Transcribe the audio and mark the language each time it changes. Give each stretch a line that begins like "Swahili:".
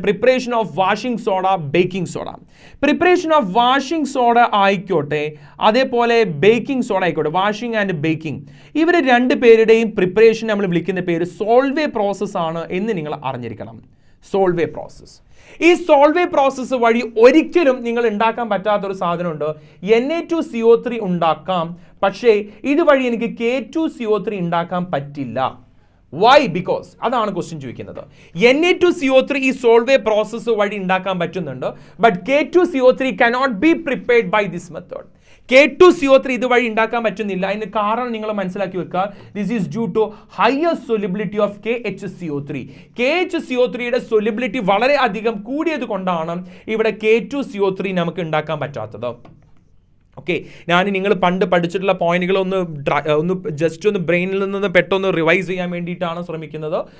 Malayalam: Preparation of washing soda, baking soda. Preparation of washing soda ആയിക്കോട്ടെ, അതേപോലെ baking soda ആയിക്കോട്ടെ, washing and baking, ഇവർ രണ്ട് പേരുടെയും പ്രിപ്പറേഷൻ നമ്മൾ വിളിക്കുന്ന പേര് സോൾവേ പ്രോസസ് ആണ് എന്ന് നിങ്ങൾ അറിഞ്ഞിരിക്കണം. Solvay process. ഈ സോൾവേ പ്രോസസ്സ് വഴി ഒരിക്കലും നിങ്ങൾ ഉണ്ടാക്കാൻ പറ്റാത്തൊരു സാധനമുണ്ട്. Na2CO3 ഉണ്ടാക്കാം, പക്ഷേ ഇതുവഴി എനിക്ക് K2CO3 ഉണ്ടാക്കാൻ പറ്റില്ല. വൈ? ബിക്കോസ് അതാണ് ക്വസ്റ്റ്യൻ ചോദിക്കുന്നത്. Na2CO3 ഈ സോൾവേ പ്രോസസ്സ് വഴി ഉണ്ടാക്കാൻ പറ്റുന്നുണ്ട്,
English: But K2CO3 cannot be prepared by this method.
Malayalam: K2CO3 ഇതുവഴി ഉണ്ടാക്കാൻ പറ്റുന്നില്ല. അതിന് കാരണം നിങ്ങൾ മനസ്സിലാക്കി വെക്കുക.
English: This is due to higher solubility of KHCO3.
Malayalam: KHCO3യുടെ solubility വളരെ അധികം കൂടിയത് കൊണ്ടാണ് ഇവിടെ K2CO3 നമുക്ക് ഉണ്ടാക്കാൻ പറ്റാത്തത്. ഓക്കെ, ഞാൻ നിങ്ങൾ പണ്ട് പഠിച്ചിട്ടുള്ള പോയിന്റുകൾ ഒന്ന് ജസ്റ്റ് ഒന്ന് ബ്രെയിനിൽ നിന്ന് പെട്ടെന്ന് റിവൈസ് ചെയ്യാൻ വേണ്ടിയിട്ടാണ് ശ്രമിക്കുന്നത്.